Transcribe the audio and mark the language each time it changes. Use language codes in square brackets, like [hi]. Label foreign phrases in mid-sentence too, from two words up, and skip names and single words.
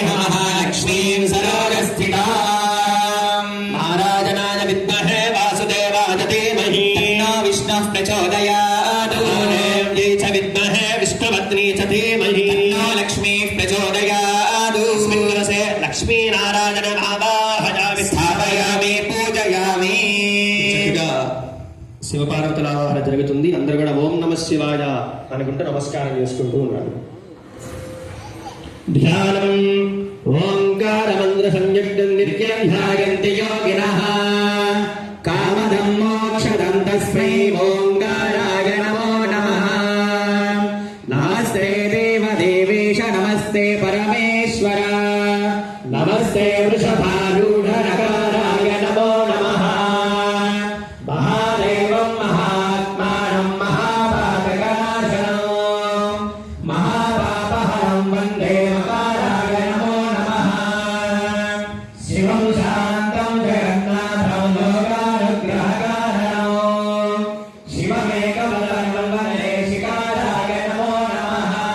[sa] महालक्ष्मीं सरोजस्थिताम् नारायणाय विद्महे वासुदेवाय धीमहि विष्णुः प्रचोदयात् देव्यै च विद्महे विष्णुपत्नी च धीमहि लक्ष्मीः प्रचोदयात् अस्मिन् कलशे लक्ष्मीनारायणम् आवाहयामि स्थापयामि पूजयामि [te] శివపార్వతుల ఆవాహన జరుగుతుంది. అందరూ కూడా [sa] ఓం నమ శివాయ [te] అనుకుంటూ నమస్కారం చేసుకుంటూ ఉన్నారు. [sa] ధ్యానం ఓంకారమంత్ర సంయుక్తం నిత్యం ధ్యాయంతి యోగినః కామదం మోక్షదం తస్మై ఓంకారాయ నమో నమః. నాస్తి नमस्ते देवदेवेश नमस्ते परमेश्वर नमस्ते वृषभारूढ नकाराय नमो नमः महादेवं महात्मानं महापातकनाशनं महापापहरं वन्दे मकाराय नमो नमः शिवं शान्तं जगन्नाथं लोकानुग्रहकारणं शिवमेकवरं वन्दे शिकाराय नमो नमः